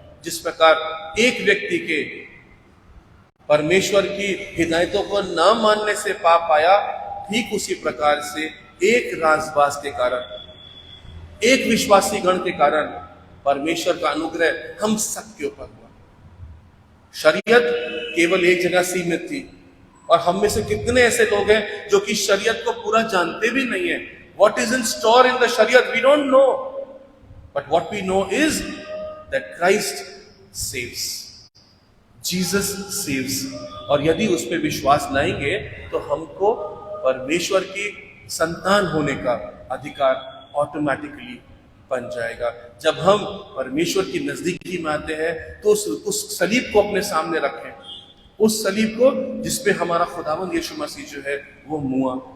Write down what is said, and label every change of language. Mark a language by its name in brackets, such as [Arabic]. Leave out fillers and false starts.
[Hindi] जिस प्रकार एक व्यक्ति के परमेश्वर की हिदायतों को न मानने से पाप आया, ठीक उसी प्रकार से एक राजबाज के कारण, एक विश्वासी गण के कारण परमेश्वर का अनुग्रह हम सबके ऊपर हुआ। शरीयत केवल एक जगह सीमित थी, और हम में से कितने ऐसे लोग हैं जो कि शरीयत को पूरा जानते भी नहीं है। [English] What is in store in the शरीयत we don't know, but what we know is that Christ saves, Jesus saves। [Hindi] और यदि उस पर विश्वास लाएंगे तो हमको परमेश्वर की संतान होने का अधिकार ऑटोमेटिकली बन जाएगा। जब हम परमेश्वर की नजदीकी में आते हैं तो उस सलीब को अपने सामने रखें, उस सलीब को जिसपे हमारा खुदावंद यीशु मसीह जो है वो मुआ।